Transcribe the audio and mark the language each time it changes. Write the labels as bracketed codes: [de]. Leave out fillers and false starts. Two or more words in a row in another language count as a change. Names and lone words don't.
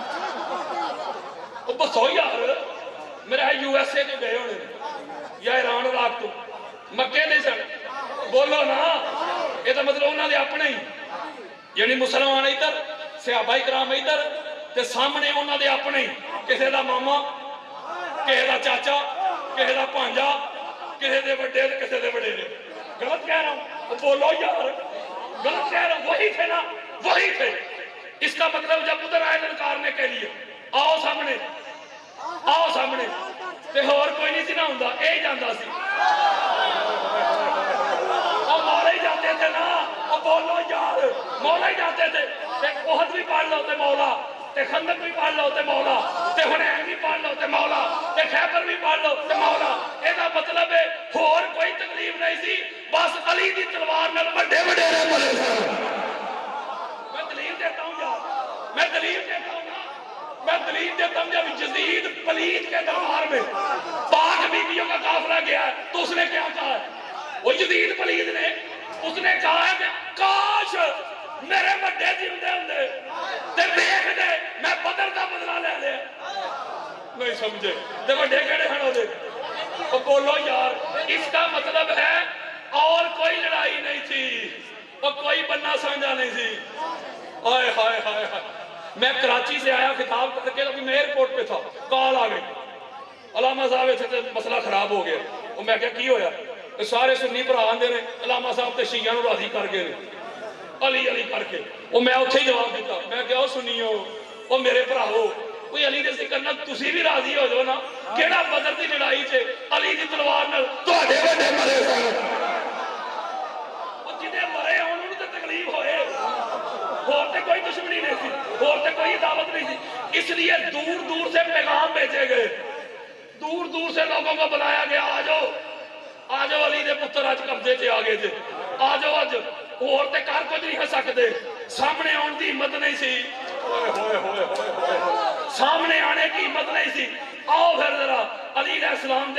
[ur] وہ بسو یار میرا یو ایس اے تو گئے ہونے یا ایران عراق تو مکے دے سن بولو نا یہ تو مطلب انہوں نے اپنے ہی یعنی مسلمان ادھر صحابہ کرام ادھر تے سامنے انہوں نے اپنے ہی [pa] کسی دا ماما کسی دا چاچا کسی دا پانجا کسی دے بڑے [ur] کسی دے بڑے دے غلط کہہ رہا ہوں بولو یار غلط کہہ رہا ہوں وہی تھے نا وہی تھے۔ [pa] اس کا مطلب جب ادھر آئے للکارنے کے لیے آؤ سامنے تے اور کوئی نہیں سی نہ ہوندا اے جاندا سی او [ur] مولا ہی جاتے تھے نا [pa] او بولو یار [ur] مولا ہی جاتے تھے [pa] تے احد بھی پڑھ لو تے مولا تے خندق بھی پڑھ لو تے مولا تے حنین بھی پڑھ لو تے مولا تے خیبر بھی پڑھ لو تے مولا۔ اے دا مطلب ہے اور کوئی تکلیف نہیں سی بس علی دی تلوار نال بڑے وڈیرے مرے سن۔ [ur] میں دلیل دیتا ہوں یار میں دلیل دیتا ہوں نا میں دلیل دیتا ہوں جب یزید پلید کے دربار میں پاک بیویوں کا قافلہ گیا ہے تو اس نے کیا کہا ہے؟ وہ یزید پلید نے اس نے کہا ہے کہ کاش [pa] میرے بڑے جیندے ہوندے تے دیکھ دے میں بدر دا بدلہ لے لیا۔ [ur] نہیں سمجھے تے بڑے کہڑے ہیں وہ دے وہ بولو یار اس کا مطلب ہے اور کوئی لڑائی نہیں تھی وہ کوئی بننا سمجھا نہیں تھی ہائے ہائے ہائے ہائے میں کراچی سے آیا خطاب کر کے ابھی میں ایئرپورٹ پہ تھا کال آ گئی [pa] علامہ صاحب تھے مسئلہ خراب ہو گیا وہ میں کیا کی ہویا سارے سنی بھرا آندے نے علامہ صاحب تے شیعہ نو راضی کر گئے علی علی کر کے وہ میں اتھے ہی جواب دیتا میں کیا سنیو وہ میرے بھراو کوئی علی دے ذکر نال تسی بھی راضی ہو جاؤ نا کیڑا بدر دی لڑائی چ علی دی تلوار نال تواڈے وڈے مرے سن او جدے مرے انہاں نوں تے تکلیف ہوئے [ur] اور تے کوئی دشمنی نہیں تھی اور تے کوئی دعوت نہیں تھی اس لیے دور دور سے پیغام بھیجے گئے دور دور سے لوگوں کو بلایا گیا [pa] آ جاؤ علی دے پتر اج قبضے تے آ گئے تھے آ جاؤ اج اور تے کر کچھ نہیں ہو سکتے سامنے آن دی ہمت نہیں سی ہوئے ہوئے ہوئے [ur] سامنے آنے کی ہمت نہیں [pa] سی آؤ پھر ذرا علی علیہ السلام